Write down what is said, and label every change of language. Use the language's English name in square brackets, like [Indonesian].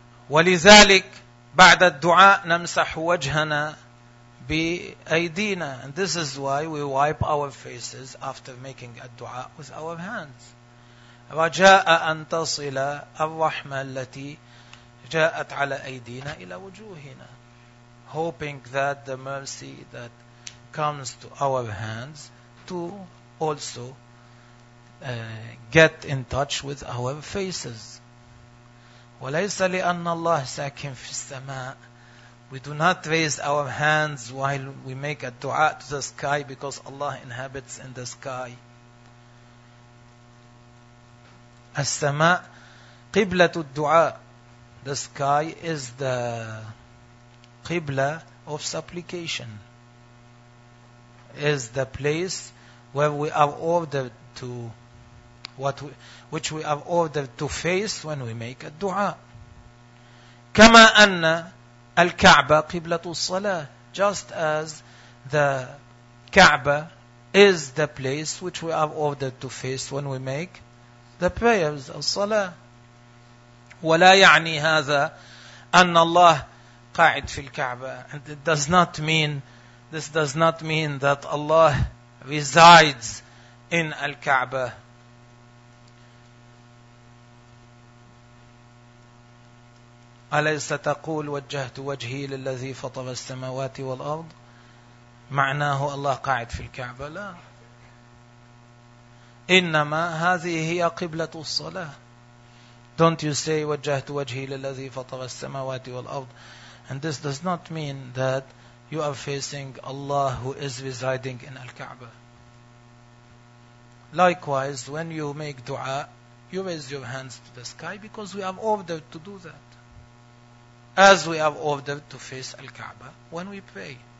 [Arabic] ولذلك بعد الدعاء نمسح وجهنا بأيدينا. [English] And this is why we wipe our faces after making a dua with our hands. [Arabic] رجاء أن تصل الرحمة التي جاءت على أيدينا إلى وجوهنا. [English] Hoping that the mercy that comes to our hands to also get in touch with our faces. [Arabic] وليس لأن الله ساكن في السماء. [English] We do not raise our hands while we make a dua to the sky because Allah inhabits in the sky. [Arabic] السماء قبلة الدعاء. [English] The sky is the قبلة of supplication. Is the place where we are ordered to, which we are ordered to face when we make a دعاء. [Arabic] كما أن الكعبة قبلة الصلاة. [English] Just as the كعبة is the place which we are ordered to face when we make the prayers, الصلاة. [Arabic] ولا يعني هذا أن الله قاعد في الكعبة. [English] And it does not mean, this does not mean that Allah resides in الكعبة. [Arabic] أليس تقول وجهت وجهي للذي فطر السماوات والأرض معناه الله قاعد في الكعبة؟ لا، إنما هذه هي قبلة الصلاة. [English] Don't you say [Arabic] وجهت وجهي للذي فطر السماوات والأرض، [English] and this does not mean that you are facing Allah who is residing in Al-Kaaba. Likewise, when you make dua, you raise your hands to the sky, because we are ordered to do that, as we are ordered to face Al-Kaaba when we pray.